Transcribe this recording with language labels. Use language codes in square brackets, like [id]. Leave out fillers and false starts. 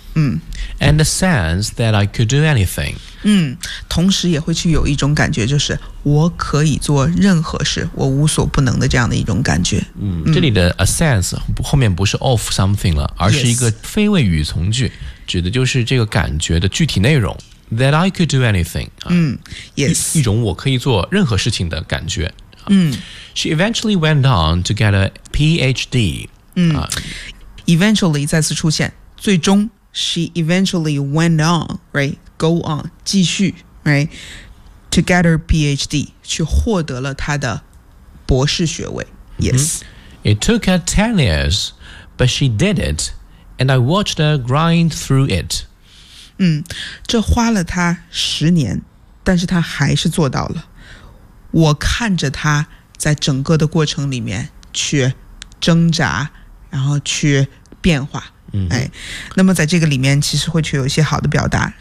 [en] And a sense that I could do anything。 [zh] 同时也会去有一种感觉，就是我可以做任何事，我无所不能的这样的一种感觉。这里的 a sense 后面不是 of something 了，而是一个非谓语从句、 [en] yes. [zh] 指的就是这个感觉的具体内容。 [en] That I could do anything、 yes. [zh] 一种我可以做任何事情的感觉。 [en] She eventually went on to get a PhD、 Eventually [zh] 再次出现，最终 [en] She eventually went on right, Go on [zh] 继续 [en] right, To get her PhD [zh] 去获得了她的博士学位。 [en] It took her 10 years But she did it And I watched her grind through it。 [zh] 这花了他十年，但是他还是做到了。我看着他在整个的过程里面去挣扎，然后去变化。那么在这个里面其实会去有一些好的表达。